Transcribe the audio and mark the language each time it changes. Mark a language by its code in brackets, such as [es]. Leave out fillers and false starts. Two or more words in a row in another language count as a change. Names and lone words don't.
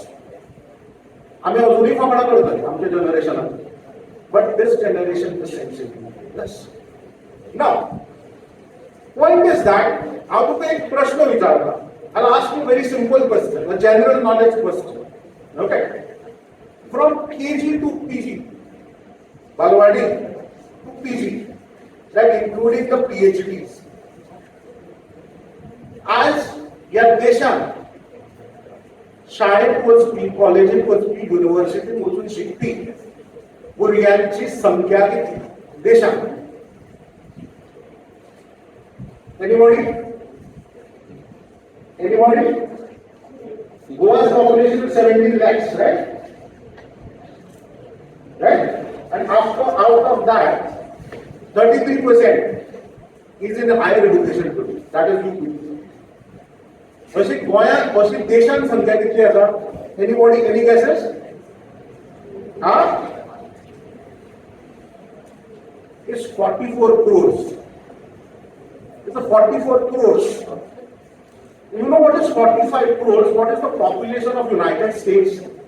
[mr] आम्ही अजूनही फकाणा करतोय आमच्या जनरेशनात, [en] but this generation is sensitive. Yes. Now, point is that [kok] हांव तुका एक प्रश्न विचारता. [en] I'll ask you a very simple question, a general knowledge question. Okay. From KG to PG, Balwadi to PG, that including the PhDs. [kok] As या देशात शाळेत वचपी, कॉलेजीत वचपी, युनिव्हर्सिटीत वचून शिकपी भुरग्यांची संख्या किती देशात? [en] Anybody? Goa's population is 17 lakhs, right? Right? And out of that, 33% is in higher education today. That is UP. [kok] अशी गोंयांत अशी देशांत संख्या कितली आसा? [en] Anybody, any guesses? It's 44 crores. It's a 44 crores. You know what is 45 crores? What is the population of United States?